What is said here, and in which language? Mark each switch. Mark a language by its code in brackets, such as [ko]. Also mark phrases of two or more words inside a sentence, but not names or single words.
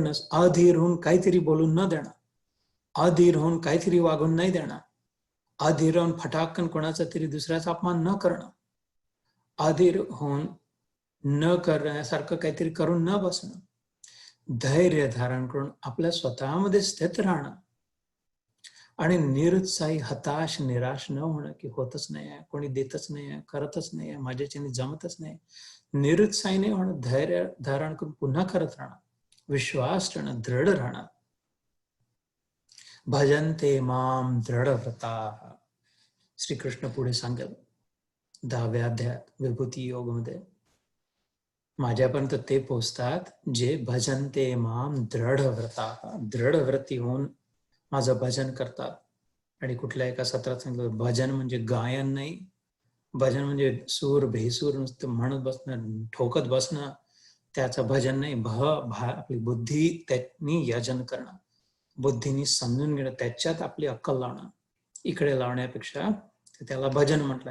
[mr] नस, अधीर होऊन काहीतरी बोलून न देणं, अधीर होऊन काहीतरी वागून नाही देणं, अधीर होऊन फटाकन कोणाचा तरी दुसऱ्याचा अपमान न करणं, अधीर होऊन न करण्यासारखं काहीतरी करून न बसणं, धैर्य धारण करून आपल्या स्वतःमध्ये स्थित राहणं आणि निरुत्साही, हताश, निराश न होणं, की होतच नाही आहे, कोणी देतच नाही आहे, करतच नाही आहे, माझ्याच्याने जमतच नाही. निरुत्साही नाही होणं, धैर्य धारण करून पुन्हा करत राहणं, विश्वास ठेवणं, दृढ राहणं. [sa] भजन्ते माम दृढव्रता, [mr] श्रीकृष्ण पुढे सांगेल 10व्या अध्यायात विभूती योग मध्ये. माझ्यापर्यंत ते पोचतात जे [sa] भजन्ते माम दृढव्रता, [mr] दृढव्रती होऊन माझं भजन करतात. आणि कुठल्या एका सत्रात सांगितलं, भजन म्हणजे गायन नाही, भजन म्हणजे सूर भेसूर नुसतं म्हणत बसणं, ठोकत बसणं, त्याचं भजन नाही. आपली बुद्धी त्यांनी यजन करणं, बुद्धीनी समजून घेणं, त्याच्यात आपली अक्कल लावणं, इकडे लावण्यापेक्षा त्याला भजन म्हटलंय.